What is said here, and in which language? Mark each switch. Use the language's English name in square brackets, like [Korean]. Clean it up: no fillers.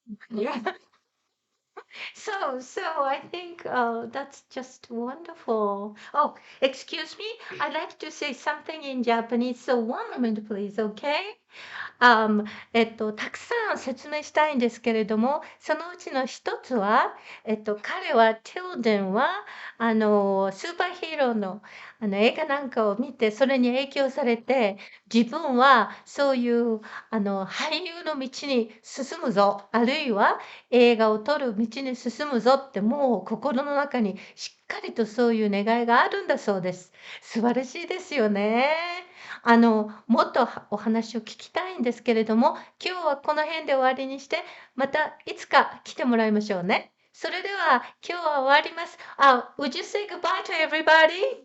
[English] Yeah. So I think that's just wonderful. Oh, excuse me. I'd like to say something in Japanese. So one moment, please, okay? [Japanese] たくさん説明したいんですけれども、そのうちの一つは、彼は、ティルデンは、スーパーヒーローの、映画なんかを見て、それに影響されて、自分はそういう、俳優の道に進むぞ、あるいは映画を撮る道に進むぞって、もう心の中にしっかりとそういう願いがあるんだそうです。素晴らしいですよね。もっとお話を聞きたいんですけれども、今日はこの辺で終わりにして、またいつか来てもらいましょうね。それでは今日は終わります。 [English] Would you say goodbye to everybody?